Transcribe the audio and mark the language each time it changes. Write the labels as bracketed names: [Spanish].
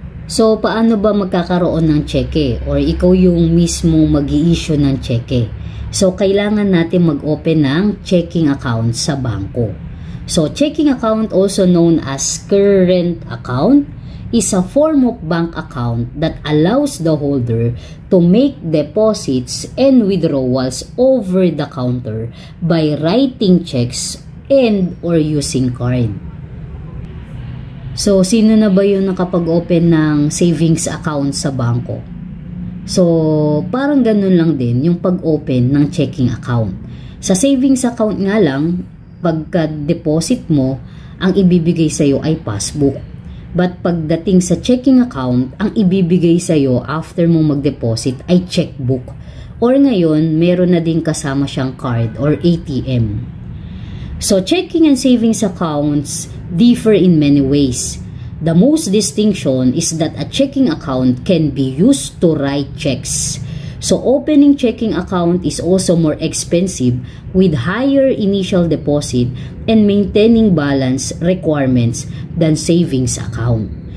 [Filipino] So, paano ba magkakaroon ng cheque? Or ikaw yung mismo mag-i-issue ng cheque? So, kailangan natin mag-open ng checking account sa bangko. [English] So, checking account, also known as current account, is a form of bank account that allows the holder to make deposits and withdrawals over the counter by writing checks and or using card. [Filipino] So, sino na ba yung nakapag-open ng savings account sa bangko? So, parang ganun lang din yung pag-open ng checking account. Sa savings account nga lang, pagka-deposit mo, ang ibibigay sa'yo ay passbook. But pagdating sa checking account, ang ibibigay sa'yo after mo mag-deposit ay checkbook. Or ngayon, meron na din kasama siyang card or ATM. [English] So, checking and savings accounts differ in many ways. The most distinction is that a checking account can be used to write checks. So, opening checking account is also more expensive with higher initial deposit and maintaining balance requirements than savings account.